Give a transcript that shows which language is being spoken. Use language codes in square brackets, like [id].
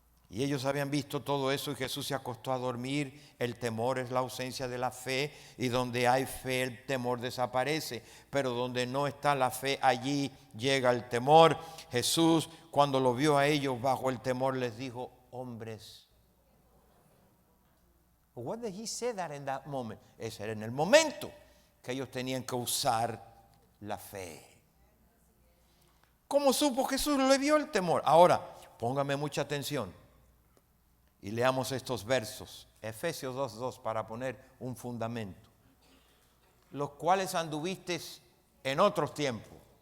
[es] Y ellos habían visto todo eso y Jesús se acostó a dormir. El temor es la ausencia de la fe, y donde hay fe el temor desaparece. Pero donde no está la fe, allí llega el temor. Jesús, cuando lo vio a ellos bajo el temor, les dijo, hombres. [en] What did he say that in that moment? [es] Ese era en el momento que ellos tenían que usar la fe. ¿Cómo supo Jesús? Le vio el temor. Ahora, póngame mucha atención y leamos estos versos. Efesios 2:2 para poner un fundamento. Los cuales anduviste en otros tiempos.